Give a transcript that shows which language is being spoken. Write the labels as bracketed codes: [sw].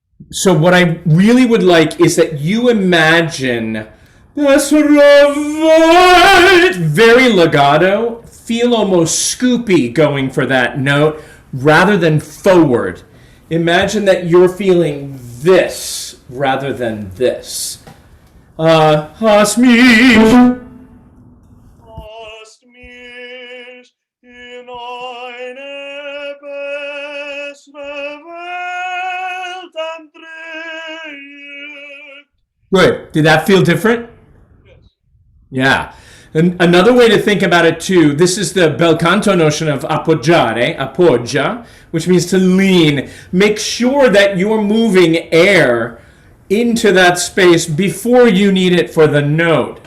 [en] So what I really would like is that you imagine very legato, feel almost scoopy going for that note rather than forward. Imagine that you're feeling this rather than this. [de] Hast mich in eine bessere Welt andrückt. [en] Good. Did that feel different? Yeah. And another way to think about it too, this is the bel canto notion of appoggiare, appoggia, which means to lean. Make sure that you're moving air into that space before you need it for the note.